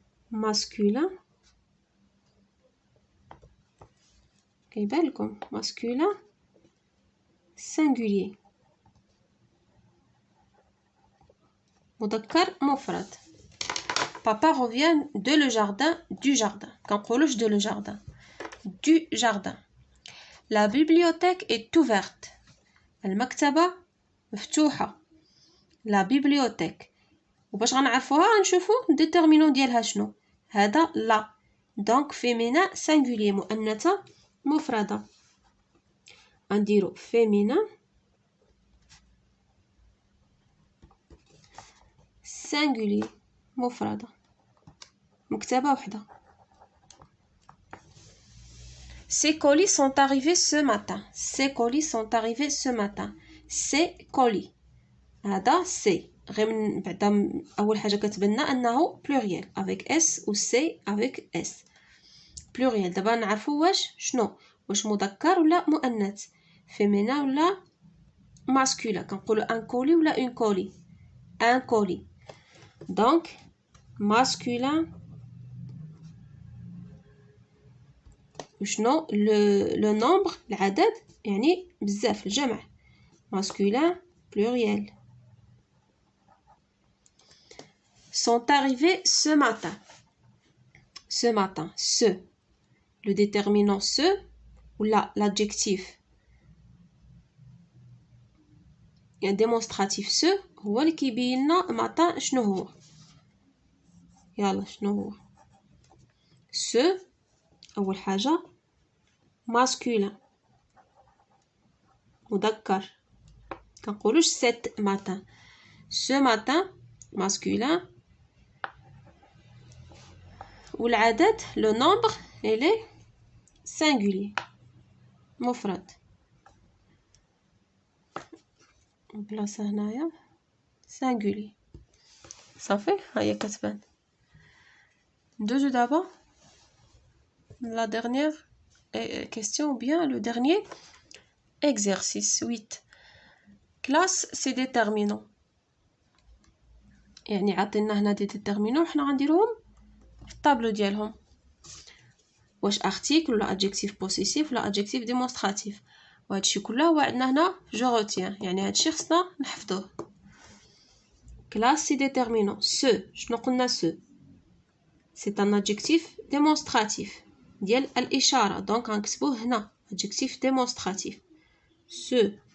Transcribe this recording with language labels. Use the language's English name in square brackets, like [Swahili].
[Arabic] masculin كيبان لكم masculin singulier مذكر مفرد. [French] Papa revient de le jardin du jardin. [Arabic] كنقولوش [French] de le jardin du jardin. La bibliothèque est ouverte. [Arabic] المكتبة مفتوحة. La bibliothèque. وباش غنعرفوها غنشوفو الديتيرمينون ديالها شنو. هذا لا دونك féminin singulier مؤنثة مفردة. غنديرو féminin singulier مفردة مكتبة وحدة. [French] Ces colis sont arrivés ce matin. Ces colis sont arrivés ce matin. [Arabic] Ces colis هذا سي غير من بعدا اول حاجه كتبنا انه [French] pluriel avec s [Arabic] و c avec s pluriel. دابا نعرفوا شنو واش مذكر ولا مؤنث féminin ولا masculin. كنقولوا ان كولي ولا اون كولي ان كولي دونك masculin. وشنو لو نومبر العدد يعني بزاف الجمع masculin pluriel. [French] Sont arrivés ce matin. Ce matin, ce. Le déterminant ce ou l'adjectif. Il y a un démonstratif ce [Arabic] هو اللي كيبين لنا [French] matin شنو هو. [Arabic] يلا شنو هو. ce أول حاجة masculin مذكر. كنقولوش [French] cet matin. Ce matin masculin. والعدد le nombre il est singulier مفرد. [Arabic] بلاصة هنايا singulier صافي هيا كتبان. ندوزو دابا [French] la dernière question ou bien le dernier exercice 8. classe ses déterminants. [Arabic] يعني عطينا هنا دي ديتيرمينون حنا غنديروهم في الطابلو ديالهم. واش ارتيكل ولا ادجكتيف بوسيسيف ولا ادجكتيف ديمونستراتيف. وهادشي كله هو عندنا هنا جو روتيان يعني هادشي خصنا نحفظوه. كلاس سي ديتيرمينون. سو شنو قلنا سو سي ان ادجكتيف ديمونستراتيف ديال الاشاره دونك غنكتبوه هنا ادجكتيف ديمونستراتيف سو.